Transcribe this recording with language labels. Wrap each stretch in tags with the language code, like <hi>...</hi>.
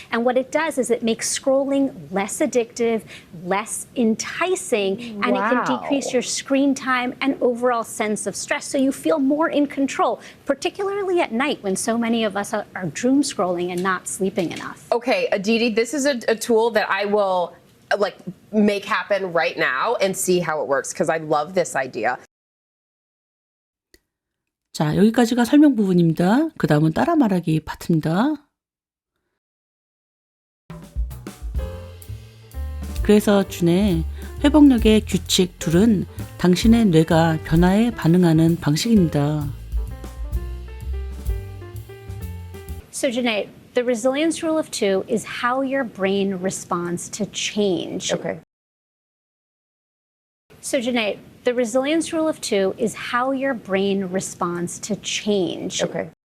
<en>And what it does is it makes scrolling less addictive, less enticing, and it can decrease your screen time and overall sense of stress so you feel more in control, particularly at night when so many of us are doom scrolling and not sleeping enough. Okay, Aditi, this is a tool that I will like make happen right now and see how it works because I love this idea.</en> <ko>자, 여기까지가 설명 부분입니다. 그 다음은 따라 말하기 파트입니다. 그래서 준의 회복력의 규칙 둘은 당신의 뇌가 변화에 반응하는 방식입니다.</ko> <en>So, Janae, the resilience rule of two is how your brain responds to change. Okay. So, Janae, the resilience rule of two is how your brain responds to change. Okay.</en>